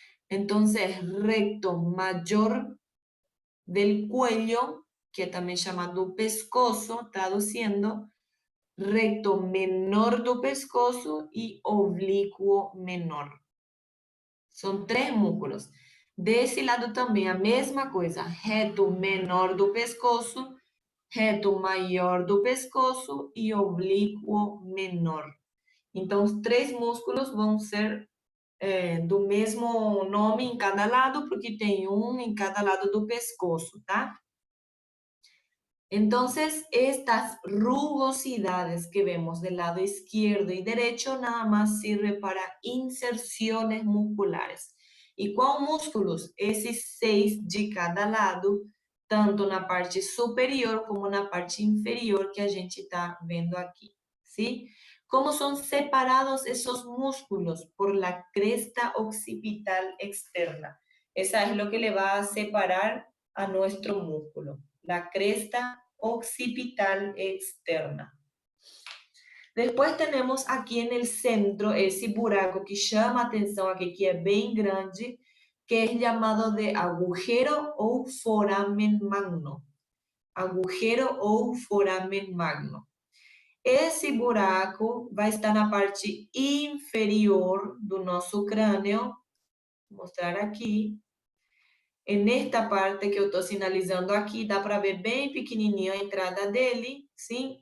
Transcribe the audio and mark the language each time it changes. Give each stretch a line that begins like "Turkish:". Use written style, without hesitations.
Spanish: Entonces, recto mayor del cuello, que también chamado pescoço, traduciendo, recto menor
Portuguese: do pescoço e oblíquo menor. São 3 músculos. Desse lado também a mesma coisa, reto menor do pescoço, reto maior do pescoço e oblíquo menor. Então, os 3 músculos vão ser do mesmo nome em cada lado, porque tem um em cada lado do pescoço, tá?
Spanish: Entonces, estas rugosidades que vemos del lado izquierdo y derecho nada más sirve para inserciones musculares. ¿Y cuáles músculos?
Portuguese: Esses 6 de cada lado, tanto na parte superior como na parte inferior que a gente está vendo aqui, ¿sí?
Spanish: ¿Cómo son separados esos músculos? Por la cresta occipital externa. Esa es lo que le va a separar a nuestro músculo, la cresta occipital externa. Después tenemos aquí en el centro ese buraco que llama atención aquí, que es bien grande, que es llamado de agujero ou foramen magno. Agujero ou foramen magno.
Portuguese: Esse buraco vai estar na parte inferior do nosso crânio. Vou mostrar aqui. Nesta parte que eu estou sinalizando aqui, dá para ver bem pequenininho a entrada dele, sim?